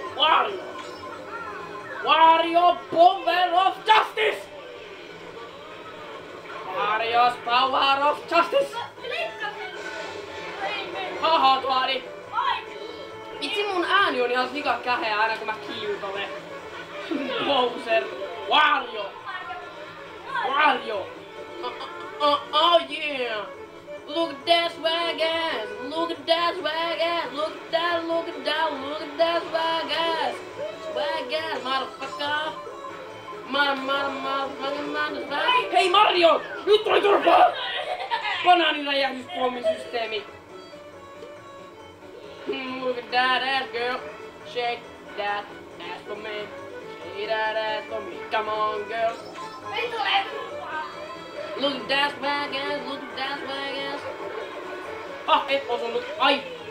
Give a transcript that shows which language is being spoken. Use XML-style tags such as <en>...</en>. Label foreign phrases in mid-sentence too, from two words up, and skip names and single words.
<en>Wario! Power of Justice! Warriors Power of Justice! Haha, Tuani!</en> <fi>Itse mun ääni on ihan sika käheä aina kun mä kiutolen.</fi> <en>Bowser! Wario! Wario! Oh yeah! Look at that swag ass! Look at that swag ass! Look at that, look at that, look at that swag ass! Swag ass, motherfucker! Motherfucker!</en> <fi>Hei Mario! Nyt tuli turpaa! Banaaniräjähdyspommisysteemi!</fi> <en>Look at that ass, girl! Shake that ass for me! Shake that ass for me! Come on, girl! Look at that swag ass! Look at that swag ass!</en> <fi>Ah, et osunut! Ai!</fi>